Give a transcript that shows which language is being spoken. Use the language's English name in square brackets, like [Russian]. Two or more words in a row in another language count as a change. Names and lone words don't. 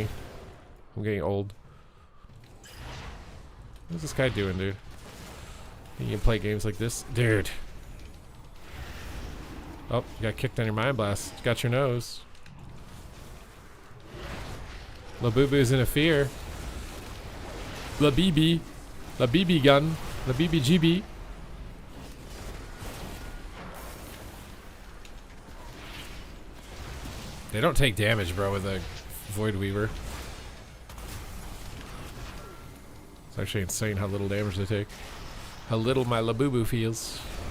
[English] I'm getting old. What's this guy doing, dude? You can play games like this? Dude. Oh, you got kicked on your mind blast. You got your nose. Labubu's in a fear. La BB. La BB gun. La BBGB. They don't take damage, bro, with a Void Weaver. It's actually insane how little damage they take. How little my Labubu feels.